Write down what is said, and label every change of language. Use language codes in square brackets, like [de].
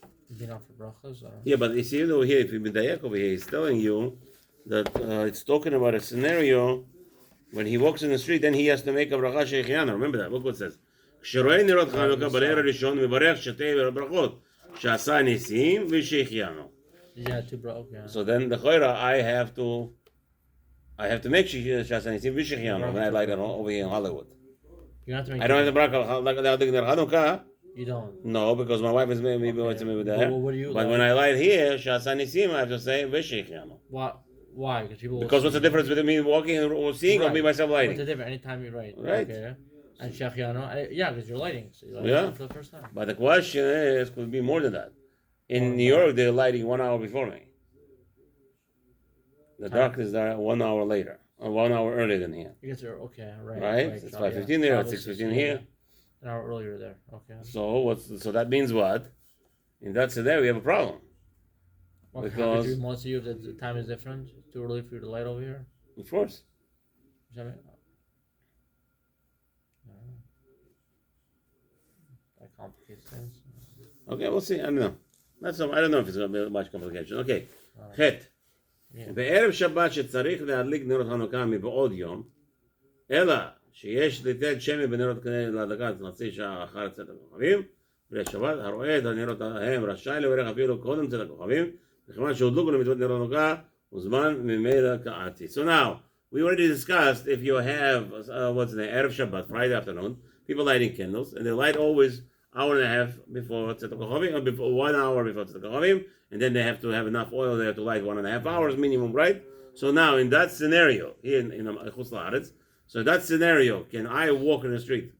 [en] Maybe not for brachas. Yeah, but you see over here, if you B'dayak over here, he's telling you that it's talking about a scenario when he walks in the street, then he has to make a bracha shechiana. Remember that. Look what it says. [he] כשרואה נרות חנוכה בליל הראשון מברך שתי ברכות שעשה ניסים ושהחיינו. [en] Yeah, 2 brachas. So then the choira, I have to make שעשה ניסים ושהחיינו when I light it over here in Hollywood. You don't have to make. I don't have the bracha like Chanukah. You don't. No, because my wife is maybe there. What do you? But when I light here, שעשה ניסים, I have to say ושהחיינו. Why? Because people. Because what's the difference between me walking or seeing or me myself lighting? What's the difference? Anytime you're right. Right. Okay. And Shechiano, yeah, because you're lighting. So you're lighting for the first time. But the question is, could be more than that. In New York, they're lighting 1 hour before me. The dark is there 1 hour later, or 1 hour earlier than here. You guys are okay, right? Right? It's 5:15 there, it's 6:15 here. An hour earlier there. Okay. So that means what? In that scenario, we have a problem. Because you want to see if the time is different. It's too early for you to light over here. Of course. That complicates things. Okay, we'll see. I don't know. I don't know if it's going to be much complication. Okay. [he] ח' בערב שבת שצריך להדליק נרות חנוכה מבעוד יום, אלא שיש ליטת שמי בנרות להדלקת חצי שעה אחר צאת הכוכבים, ולשבת הרואה את הנרות ההם רשאי לברך אפילו קודם צאת הכוכבים, וכיוון שהודלוקו למצוות נרות חנוכה, וזמן ממילא קעתי. [en] So now, we already discussed if you have, what's the name, Erev Shabbat, Friday afternoon, people lighting candles, and they light always hour and a half before Tzedek HaKochavim, or before 1 hour before Tzedek HaKochavim, and then they have to have enough oil there to light 1.5 hours minimum, right? So now, in that scenario, here in Chutz La'aretz, so in that scenario, can I walk in the street?